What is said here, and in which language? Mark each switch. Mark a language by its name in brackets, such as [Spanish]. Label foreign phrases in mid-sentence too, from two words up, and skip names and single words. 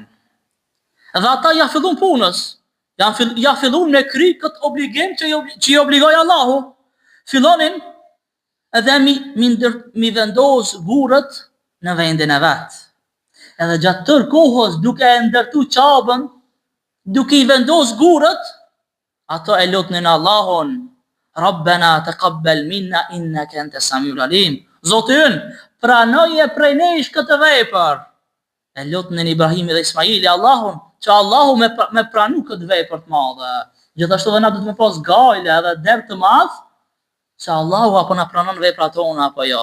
[Albanian] Dhe ata ja fillon punës, ja fillon me kry këtë obligim që i obligoi Allahu. Fillonin edhe mi vendos burrët në vendin e vet. Edhe gjatë tërë kohës duke e ndërtu Qabën, duke i vendos gurët, ato e lutnin Allahun, [Arabic] ربنا تقبل منا إنك أنت السميع العليم. [Albanian] Zoti ynë, pranoje prej nesh këtë vepër. E lutnin Ibrahimi dhe Ismaili Allahun, që Allahu me pranu këtë vepër të madhe. Gjithashtu dhe na du të me pas gajle edhe dert të madh, se Allahu apo na pranon veprat tona apo jo.